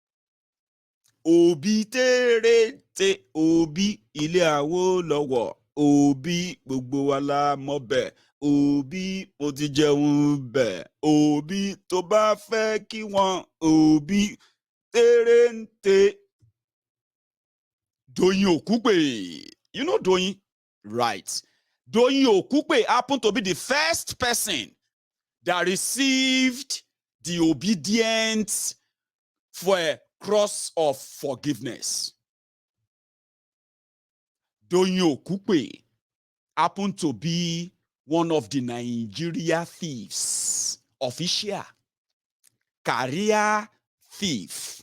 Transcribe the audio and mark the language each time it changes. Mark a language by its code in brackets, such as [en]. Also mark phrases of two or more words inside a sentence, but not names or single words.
[yo] Obi terete, Obi ile Awolowo, Obi gbogbo wa la mọ̀ bẹ̀, Obi mo ti jẹun bẹ̀, Obi tó bá fẹ́ kí wọ́n, Obi terente. [en] Doyin Okupe. You know Doyin? Right. Doyin Okupe happened to be the first person that received the obedience for a cross of forgiveness. Doyin Okupe happened to be one of the Nigeria thieves, official, career thief.